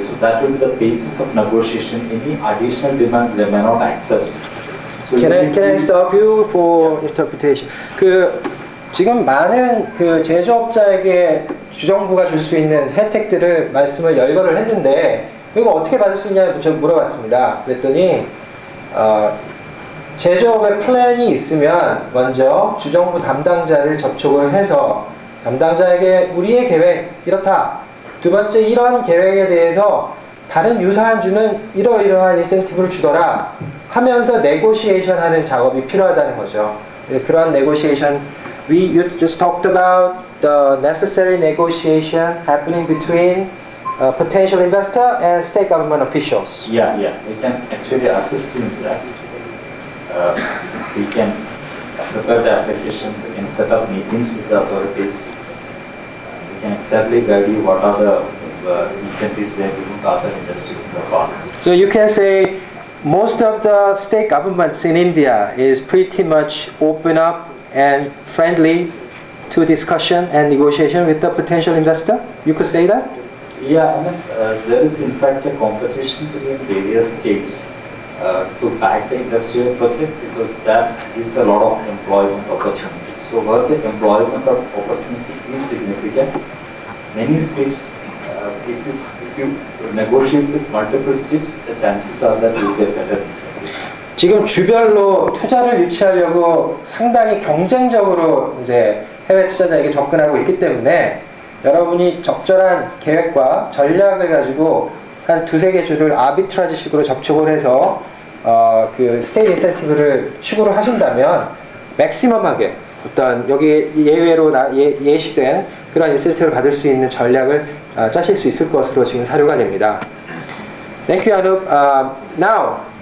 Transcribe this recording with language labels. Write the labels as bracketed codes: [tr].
[en] So that will be the basis of negotiation. Any additional demands they may not accept. So Can I stop you for interpretation? [ko] 지금 많은 제조업자에게 주정부가 줄 수 있는 혜택들을 말씀을 열거를 했는데 이거 어떻게 받을 수 있냐고 물어봤습니다. 그랬더니 제조업의 플랜이 있으면 먼저 주정부 담당자를 접촉을 해서 담당자에게 우리의 계획 이렇다. 두 번째, 이런 계획에 대해서 다른 유사한 주는 이러이러한 인센티브를 주더라 하면서 네고시에이션 하는 작업이 필요하다는 거죠. 그런 네고시에이션, [en] you just talked about the necessary negotiation happening between potential investor and state government officials. Yeah, we can actually assist you in that. We can prepare the application, we can set up meetings with the authorities. We can exactly guide you what are the incentives they have given to other industries in the past. So you can say most of the state governments in India is pretty much open up and friendly to discussion and negotiation with the potential investor. You could say that? Yeah, I mean, there is in fact a competition between various states to back the industrial project, because that gives a lot of employment opportunity. So where the employment opportunity is significant, many states, if you negotiate with multiple states, the chances are that you will get better incentives. [ko] 지금 주별로 투자를 유치하려고 상당히 경쟁적으로 이제 해외 투자자에게 접근하고 있기 때문에 여러분이 적절한 계획과 전략을 가지고 한 2-3개 주를 아비트라지식으로 접촉을 해서 스테이트 인센티브를 추구를 하신다면 맥시멈하게 어떤 여기 예외로 예시된 그런 인센티브를 받을 수 있는 전략을 짜실 수 있을 것으로 지금 사료가 됩니다. [en] Thank you, Anup. Now,